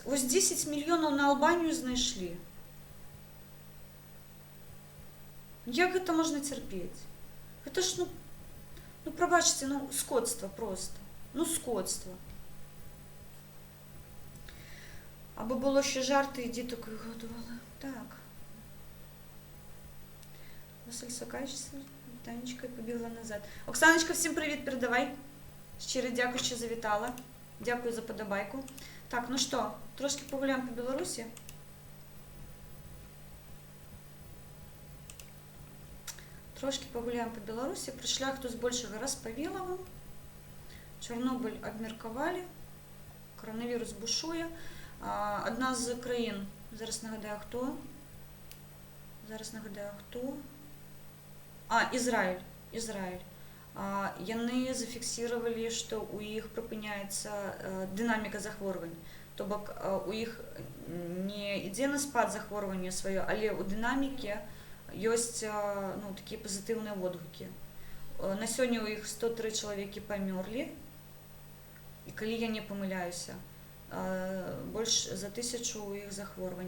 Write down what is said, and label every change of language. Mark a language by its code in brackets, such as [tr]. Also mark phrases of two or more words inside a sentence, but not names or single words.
[be] Вось 10 мільёнаў на Албанію знайшлі. Як гэта можна цярпець? Гэта ж, прабачце, скотства проста. [uk] Скотства. Або было ще жарти, і діток вигодували. Так. Василь Сокачівся, Танечка побігла назад. Оксаночка, всім привіт, передавай. Щиро дякую, що завітала. Дякую за подобайку. Так, що, трошки погуляємо по Білорусі. Трошки погуляємо по Білорусі. Про шлях хтось більшого розповіла вам. Чорнобиль обміркували. Коронавірус бушує. Одна з країн, зараз нагадаю хто. Ізраїль. [be] Яны зафіксировали, што у іх прыпыняецца дынаміка захворвань. То бок у іх не ідзе на спад захворвання сваё, але ў дынаміке ёсць такія пазітыўныя водгукі. На сёння у іх 103 чалавекі памёрлі, і калі я не памыляюся, больш за 1000 у іх захворвань.